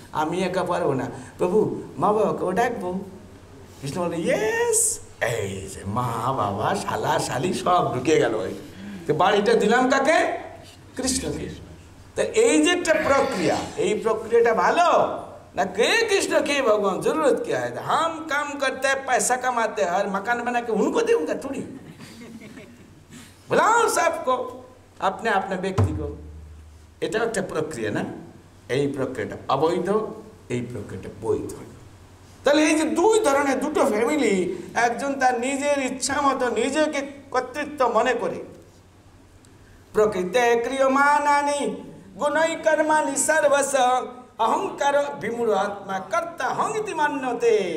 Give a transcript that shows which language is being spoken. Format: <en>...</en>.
<bn>আমি একা পারবো না, প্রভু মা বাবাকেও ডাকবো। কৃষ্ণ বলে, ইয়েস, এই যে মা বাবা শালা শালি সব ঢুকে গেল, ওই বাড়িটা দিলাম কাকে? কৃষ্ণকে। তা এই যে একটা প্রক্রিয়া, এই প্রক্রিয়াটা ভালো ना?</bn> <hi>के कृष्ण के भगवान, जरूरत क्या है? हम काम करते हैं, पैसा कमाते हैं, हर मकान बना के उनको दूंगा थोड़ी। बुलाओ सबको, अपने अपने व्यक्ति को।</hi> <bn>এটা একটা প্রক্রিয়া না? এই প্রক্রিয়াটা অবৈধ, এই প্রক্রিয়াটা বৈধ। তাহলে এই যে দুই ধরনের দুটো ফ্যামিলি, একজন তার নিজের ইচ্ছা মতো নিজেকে কর্তৃত্ব মনে করে,</bn> <sa>প্রকৃতে ক্রিয়মানানি গুণৈ কর্মাণি সর্বস্ব অহংকার বিমূঢ় আত্মা কর্তা হংতি মান্যতে।</sa>